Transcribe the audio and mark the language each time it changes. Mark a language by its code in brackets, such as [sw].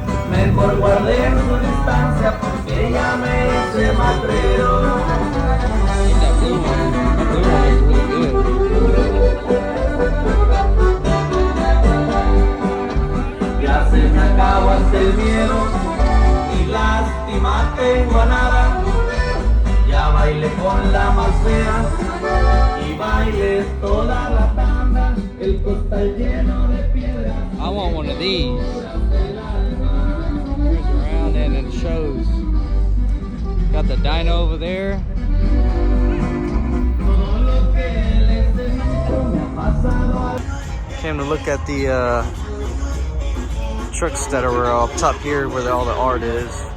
[es] Mejor guardé su distancia porque ella me hice matrero. [en] That blue one is really good. [es] Ya se me acabó el miedo y lástima tengo a nada. Ya bailé con la más fea y bailé toda la tanda. El costal lleno de piedras. [en] I want one of these. Cruise around and it shows. Got the dyno over there. Came to look at the trucks that are up top here where all the art is.